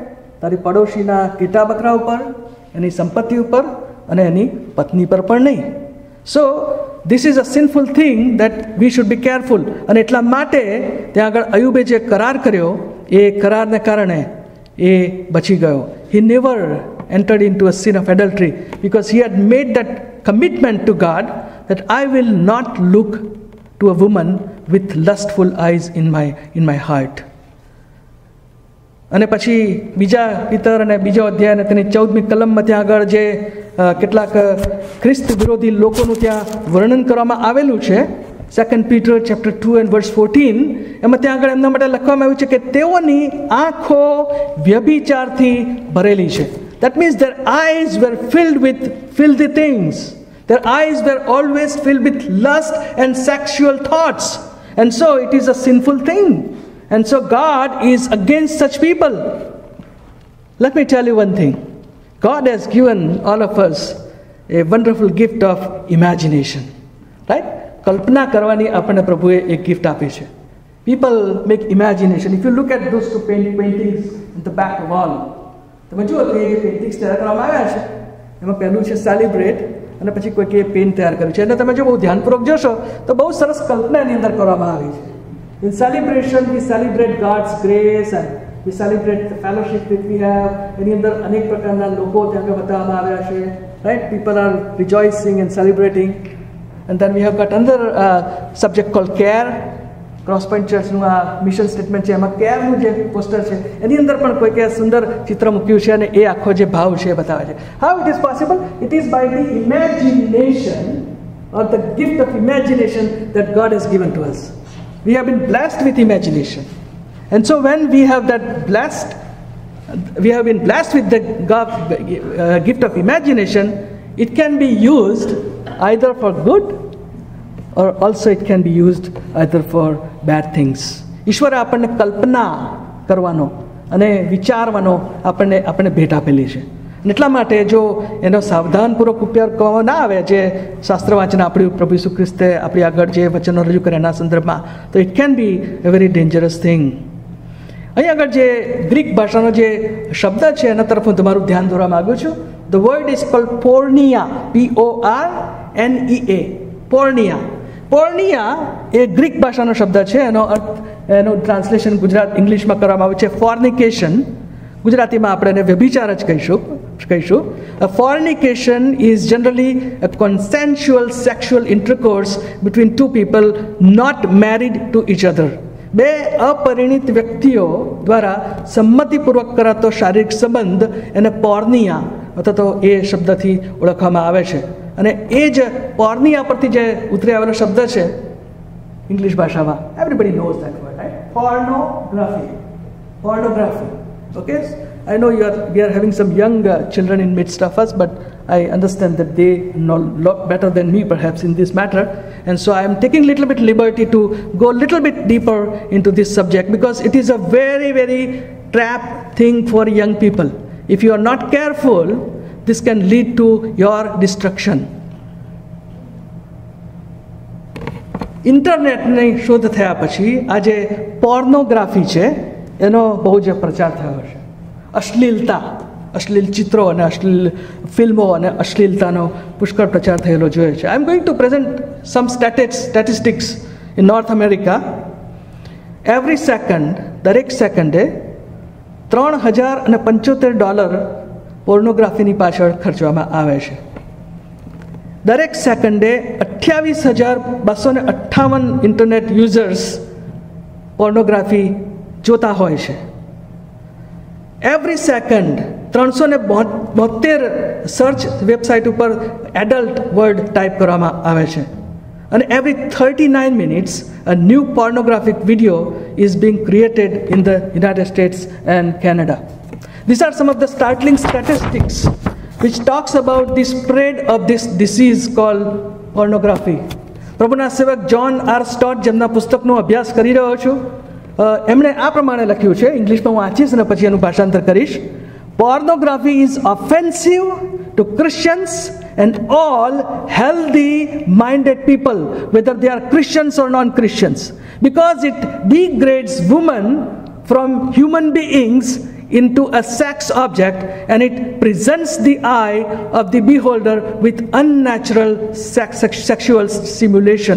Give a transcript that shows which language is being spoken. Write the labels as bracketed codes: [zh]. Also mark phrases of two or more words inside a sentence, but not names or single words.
[gu] તારી પડોશીના કીટા બકરા ઉપર, એની સંપત્તિ ઉપર અને એની પત્ની પર પણ નહીં. [en] So this is a sinful thing that we should be careful. [gu] અને એટલા માટે ત્યાં આગળ અયુબે જે કરાર કર્યો એ કરારને કારણે એ બચી ગયો. [en] He never entered into a sin of adultery because he had made that commitment to God that I will not look to a woman with lustful eyes in my heart. [gu] અને પછી બીજા પિતર અને બીજો અધ્યાય અને તેની 14મી કલમમાં ત્યાં આગળ જે કેટલાક ખ્રિસ્ત વિરોધી લોકોનું ત્યાં વર્ણન કરવામાં આવેલું છે. [en] 2 Peter chapter 2 and verse 14, [gu] એમાં ત્યાં આગળ એમના માટે લખવામાં આવ્યું છે કે તેઓની આંખો વ્યભિચારથી ભરેલી છે. [en] That means their eyes were filled with filthy things. Their eyes were always filled with lust and sexual thoughts. And so it is a sinful thing. And so God is against such people. Let me tell you one thing. God has given all of us a wonderful gift of imagination. Right? [gu] કલ્પના કરવાની આપણને પ્રભુએ એક ગિફ્ટ આપી છે. [en] People make imagination. If you look at those two paintings in the back wall, [gu] તમે જુઓ કે જે પેઇન્ટિંગ્સ તૈયાર કરવામાં આવ્યા છે એમાં પહેલું છે સેલિબ્રેટ અને પછી કોઈકે પેઇન્ટ તૈયાર કર્યું છે. અને તમે જો બહુ ધ્યાનપૂર્વક જોશો તો બહુ સરસ કલ્પના એની અંદર કરવામાં આવી છે. [en] In celebration we celebrate God's grace and we celebrate the fellowship which we have. [gu] એની અંદર અનેક પ્રકારના લોકો ત્યાં બતાવવામાં આવ્યા છે. [en] Right? People are rejoicing and celebrating. And then we have got another subject called care. [gu] Cross Point Church નું આ [en] mission statement [gu] છે, એમાં કેરનું જે પોસ્ટર છે એની અંદર પણ કોઈકે સુંદર ચિત્ર મૂક્યું છે અને એ આખો જે ભાવ છે એ બતાવે છે. [en] How it is possible? It is by the imagination or the gift of imagination that God has given to us. We have been blessed with imagination. And so when we have been blessed with the gift of imagination, it can be used either for good or also it can be used either for bad things. [gu] ઈશ્વરે આપણને કલ્પના કરવાનો અને વિચારવાનો આપણને ભેટ આપેલી છે. અને એટલા માટે જો એનો સાવધાનપૂર્વક ઉપયોગ કરવામાં ના આવે, જે શાસ્ત્ર વાંચન આપણી પ્રભુ ઈસુ ખ્રિસ્તે આપણી આગળ જે વચનો રજૂ કરે એના સંદર્ભમાં, તો [en] it can be a very dangerous thing. [gu] અહીં આગળ જે ગ્રીક ભાષાનો જે શબ્દ છે એના તરફ હું તમારું ધ્યાન દોરવા માગું છું. [en] The word is called porneia. P-O-R-N-E-A. Porneia. [gu] Porneia એ ગ્રીક ભાષાનો શબ્દ છે. એનું ટ્રાન્સલેશન ઇંગ્લિશમાં કરવામાં આવ્યું છે fornication. ગુજરાતીમાં આપણે એને વ્યભિચાર જ કહીશું. [en] A fornication is generally a consensual sexual intercourse between two people not married to each other. [gu] બે અપરિણિત વ્યક્તિઓ દ્વારા સંમતિપૂર્વક કરાતો શારીરિક સંબંધ એને પોર્નિયા અથવા તો એ શબ્દથી ઓળખવામાં આવે છે. અને એ જ પોર્નિયા પરથી જે ઉતરી આવેલો શબ્દ છે ઇંગ્લિશ ભાષામાં, [en] everybody knows that word, right? [gu] પોર્નોગ્રાફી. [en] Okay? I know we are having some young children in midst of us, but I understand that they know a lot better than me perhaps in this matter. And so I am taking little bit liberty to go a little bit deeper into this subject because it is a very, very trap thing for young people. If you are not careful, this can lead to your destruction. [gu] ઇન્ટરનેટની શોધ થયા પછી આજે પોર્નોગ્રાફી છે એનો બહુ જ પ્રચાર થયો છે. અશ્લીલ ચિત્રો અને અશ્લીલ ફિલ્મો અને અશ્લીલતાનો પુષ્કળ પ્રચાર થયેલો જોઈએ છે. [en] I am going to present some statistics in North America. Every second, [gu] દરેક સેકન્ડે $3,075 પોર્નોગ્રાફીની પાછળ ખર્ચવામાં આવે છે. દરેક સેકન્ડે 28,258 [en] internet users [gu] પોર્નોગ્રાફી જોતા હોય છે. [en] Every second [gu] 372 [en] search website [gu] ઉપર [en] adult word type [gu] કરવામાં આવે છે. [en] અને every 39 minutes a new pornographic video is being created in the United States and Canada. These are some of the startling statistics which talks about the spread of this disease called pornography. [gu] પ્રભુના સેવક જ્હોન આર સ્ટોટ, જેમના પુસ્તકનો અભ્યાસ કરી રહ્યો છું, એમણે આ પ્રમાણે લખ્યું છે, ઇંગ્લિશમાં હું વાંચીશ અને પછી એનું ભાષાંતર કરીશ. [en] Pornography is offensive to Christians and all healthy-minded people, whether they are Christians or non-Christians, because it degrades women from human beings into a sex object, and it presents the eye of the beholder with unnatural sexual stimulation.